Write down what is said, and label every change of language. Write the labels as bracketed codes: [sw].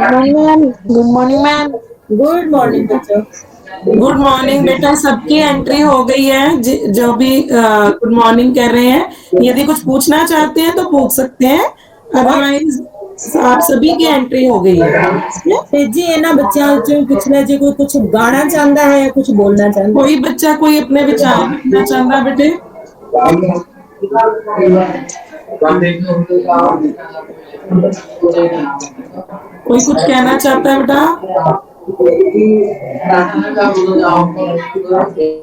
[en] Good morning ma'am. Good morning बच्चों। Good morning [hi] बेटा, सबकी एंट्री हो गई है। जो भी गुड मॉर्निंग कह रहे हैं, यदि कुछ पूछना चाहते हैं तो पूछ सकते हैं, अदरवाइज आप सभी की एंट्री हो गई है। [pa] ਤੇ ਜੀ ਇਹਨਾਂ ਬੱਚਿਆਂ ਵਿੱਚੋਂ ਪੁੱਛਣਾ ਜੇ ਕੋਈ ਕੁਝ ਗਾਣਾ ਚਾਹੁੰਦਾ ਹੈ ਜਾਂ ਕੁਝ ਬੋਲਣਾ ਚਾਹੁੰਦਾ [hi] कोई बच्चा कोई अपने विचार रखना चाहता है बेटे? कोई कुछ कहना चाहता है बेटा?